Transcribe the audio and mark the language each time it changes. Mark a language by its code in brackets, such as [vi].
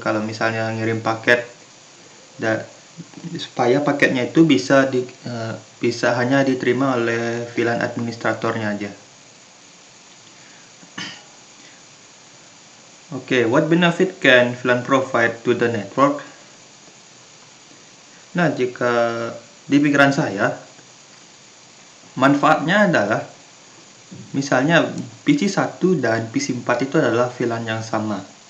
[id] Kalau misalnya ngirim paket, supaya paketnya itu bisa hanya diterima oleh VLAN administratornya aja. [en] Oke, what benefit can VLAN provide to the network? [id] Nah, jika di pikiran saya, manfaatnya adalah misalnya PC 1 dan PC 4 itu adalah VLAN yang sama.